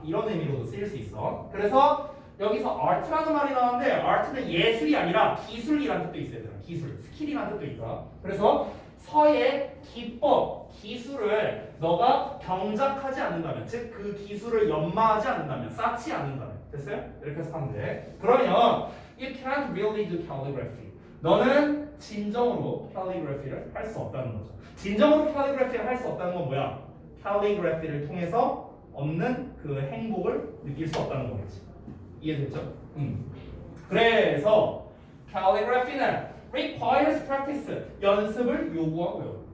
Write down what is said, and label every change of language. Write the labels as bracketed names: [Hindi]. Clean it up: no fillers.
[Korean] 이런 의미로도 쓰일 수 있어. 그래서 여기서 art라는 말이 나왔는데 art는 예술이 아니라 기술이라는 뜻도 있어요. 기술, 스킬이라는 뜻도 있다. 그래서 서예, 기법, 기술을 너가 경작하지 않는다면, 즉 그 기술을 연마하지 않는다면, 쌓지 않는다면, 됐어요? 이렇게 해서 하면 돼. 그러면 [English] you can't really do calligraphy. [Korean] 너는 진정으로 calligraphy를 할 수 없다는 거죠. 진정으로 calligraphy를 할 수 없다는 건 뭐야? calligraphy를 통해서 없는 그 행복을 느낄 수 없다는 거겠지. 이해됐죠? 그래서 calligraphy는 [English] requires practice, [Korean] 연습을 요구하고요.